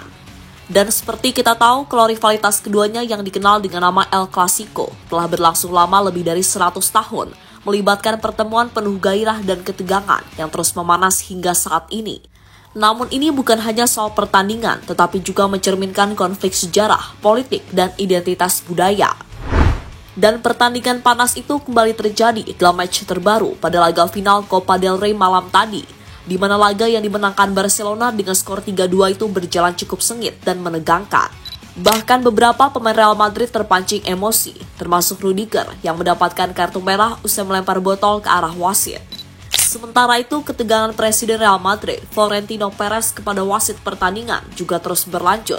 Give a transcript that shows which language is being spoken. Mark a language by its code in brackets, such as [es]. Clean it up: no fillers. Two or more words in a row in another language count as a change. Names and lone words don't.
[id] Dan seperti kita tahu, kalau rivalitas keduanya yang dikenal dengan nama El Clasico telah berlangsung lama lebih dari 100 tahun, melibatkan pertemuan penuh gairah dan ketegangan yang terus memanas hingga saat ini. Namun ini bukan hanya soal pertandingan, tetapi juga mencerminkan konflik sejarah, politik, dan identitas budaya. Dan pertandingan panas itu kembali terjadi dalam match terbaru pada laga final Copa del Rey malam tadi, di mana laga yang dimenangkan Barcelona dengan skor 3-2 itu berjalan cukup sengit dan menegangkan. Bahkan beberapa pemain Real Madrid terpancing emosi, termasuk Rudiger yang mendapatkan kartu merah usai melempar botol ke arah wasit. Sementara itu, ketegangan Presiden Real Madrid, Florentino Perez, kepada wasit pertandingan juga terus berlanjut.